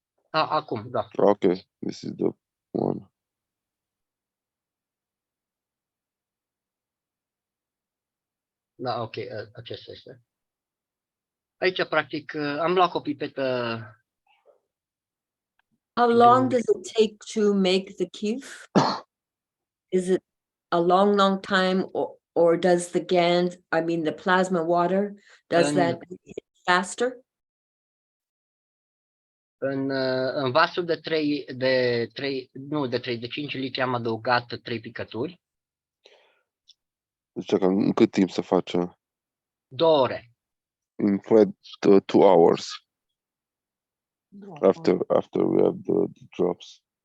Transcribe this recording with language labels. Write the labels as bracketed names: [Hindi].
[Romanian] Acum, da. [English] Okay, this is the one. [Romanian] Da, ok, acesta este. Aici, practic, am luat o pipetă. [English] How long does it take to make the KF? Is it a long, long time, or does the GANs, I mean the plasma water, does that make it faster? [Romanian] În vasul de 5 litri am adăugat 3 picături. Deci în cât timp să face? 2 ore. [English] In flat 2 hours. After we have the drops.